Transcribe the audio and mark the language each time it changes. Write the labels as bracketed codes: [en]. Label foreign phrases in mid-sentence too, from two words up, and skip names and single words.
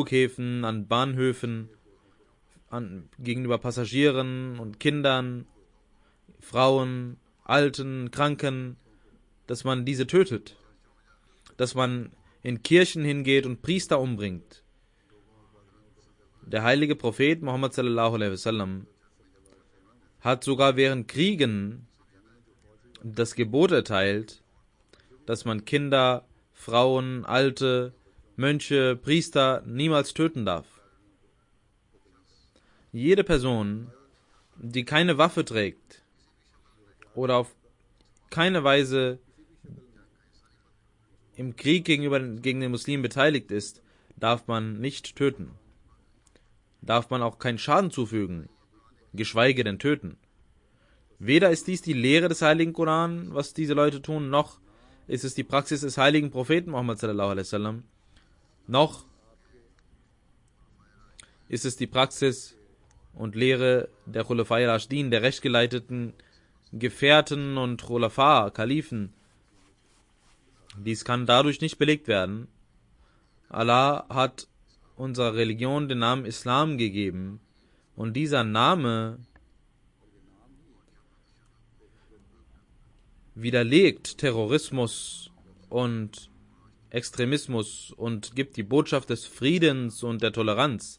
[de] An Flughäfen, an Bahnhöfen, gegenüber Passagieren und Kindern, Frauen, Alten, Kranken, dass man diese tötet, dass man in Kirchen hingeht und Priester umbringt. Der heilige Prophet Muhammad [ar] صلى الله عليه وسلم [de] hat sogar während Kriegen das Gebot erteilt, dass man Kinder, Frauen, Alte, Mönche, Priester niemals töten darf. Jede Person, die keine Waffe trägt oder auf keine Weise im Krieg gegen den Muslimen beteiligt ist, darf man nicht töten. Darf man auch keinen Schaden zufügen, geschweige denn töten. Weder ist dies die Lehre des heiligen Koran, was diese Leute tun, noch ist es die Praxis des heiligen Propheten Muhammad [ar] صلى الله عليه وسلم, [de] noch ist es die Praxis und Lehre der [ar] الخلفاء الراشدين, [de] der rechtgeleiteten Gefährten und Khulafa, Kalifen. Dies kann dadurch nicht belegt werden. Allah hat unserer Religion den Namen Islam gegeben und dieser Name widerlegt Terrorismus und Extremismus und gibt die Botschaft des Friedens und der Toleranz.